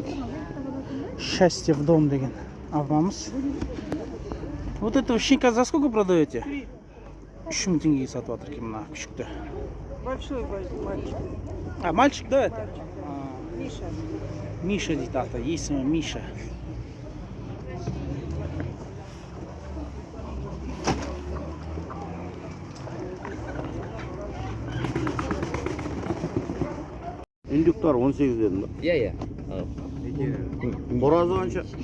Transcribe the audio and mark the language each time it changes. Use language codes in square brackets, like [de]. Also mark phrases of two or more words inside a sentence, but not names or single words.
[ru] Счастье в дом [kk] деген апамыз. [ru] Вот этого щенка за сколько продаете? [kk] 3000 теңгеге сатып жатыр екен мына күшікті. [ru] Большой мальчик. А, мальчик, да, это? Миша. [kk] Миша дейді аты, есімі Миша. Индюктар 18 дедім ба? Иә. Қоразы қанша?